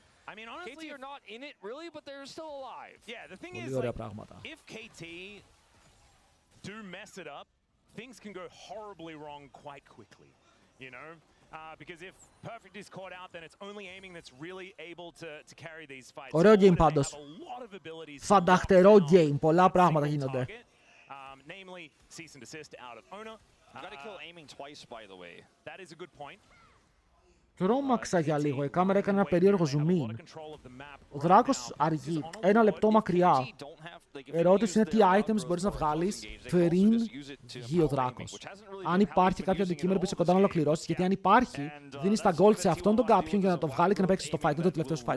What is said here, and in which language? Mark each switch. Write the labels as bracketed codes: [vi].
[en] I mean, honestly, you're not in it really, but they're still alive. Yeah, the thing is, like, if KT do mess it up, things can go horribly wrong quite quickly, you know? Because if Perfect is caught out, then it's only aiming that's really able to carry these fights. [el] Ωραίο game πάντως. Φανταχτερό game, πολλά πράγματα γίνονται. [en] Namely, cease and desist out of owner. You gotta kill aiming twice, by the way. That is a good point. [el] Τρόμαξα για λίγο, η κάμερα έκανε ένα περίεργο zoom in. Ο δράκος αργεί, 1 λεπτό μακριά. Η ερώτηση είναι τι items μπορείς να βγάλεις πριν βγει ο δράκος. Αν υπάρχει κάποιο αντικείμενο που είσαι κοντά να ολοκληρώσεις, γιατί αν υπάρχει, δίνεις τα gold σε αυτόν τον κάποιον για να το βγάλει και να παίξει στο fight. Είναι το τελευταίο σου fight.